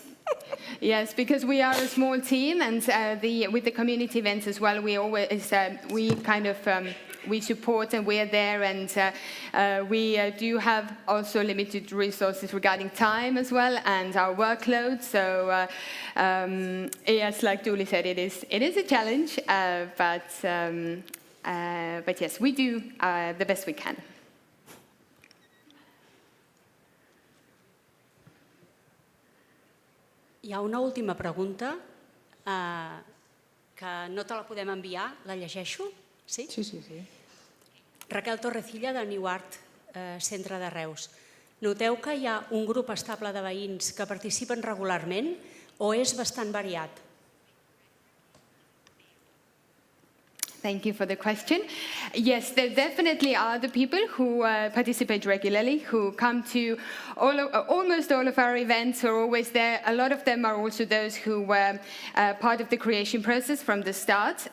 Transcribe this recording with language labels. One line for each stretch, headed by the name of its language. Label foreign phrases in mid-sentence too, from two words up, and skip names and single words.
English: Yes, because we are a small team, and with the community events as well, we always we support and we are there, and we do have also limited resources regarding time as well and our workload. So yes, like Tuuli said, it is a challenge, but yes, we do the best we can.
Catalan: Hi ha una última pregunta que no te la podem enviar, la llegeixo? Sí? Sí. Raquel Torrecilla, de New Art, Centre de Reus. Noteu que hi ha un grup estable de veïns que participen regularment o és bastant variat?
English: Thank you for the question. Yes, there definitely are the people who participate regularly, who come to almost all of our events, are always there. A lot of them are also those who were part of the creation process from the start.